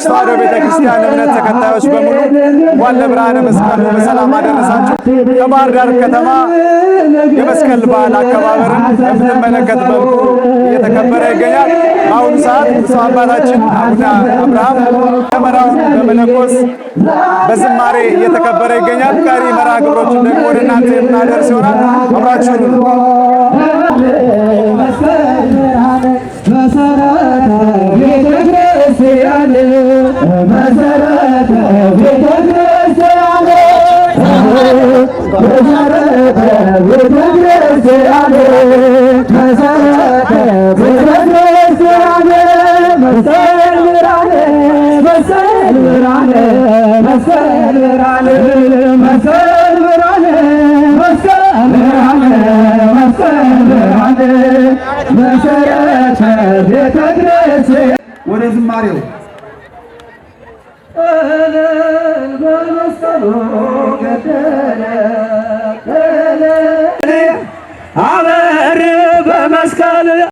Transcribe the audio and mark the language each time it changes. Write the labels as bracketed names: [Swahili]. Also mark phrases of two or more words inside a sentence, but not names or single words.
[Amharic] ተዋሕዶ ቤተክርስቲያን እምነት ተከታዮች በሙሉ እንኳን ለብርሃነ መስቀሉ በሰላም አደረሳችሁ። ከባህር ዳር ከተማ የመስቀል በዓል አከባበርን በምትመለከት መልኩ እየተከበረ ይገኛል። በአሁኑ ሰዓት ብፁዕ አባታችን አቡነ አብርሃም ደመራውን በመለኮስ በዝማሬ እየተከበረ ይገኛል። ቀሪ መርሃ ግብሮችን ደግሞ ወደ እናንተ የምናደርስ ይሆናል። አብራችሁን መሰረተ ቤተ ክርስቲያን መሰረተ ቤተ ክርስቲያን መሰረተ ቤተ ክርስቲያን መሰረተ ቤተ ክርስቲያን መስቀል ብርሃነ መስቀል ብርሃነ መስቀል ብርሃነ መስቀል ብርሃነ መስቀል ብርሃነ መስቀል ብርሃነ መሰረተ ቤተ ክርስቲያን። ወደ ዝማሬው በመስቀሉ ገደለ አበር በመስቀል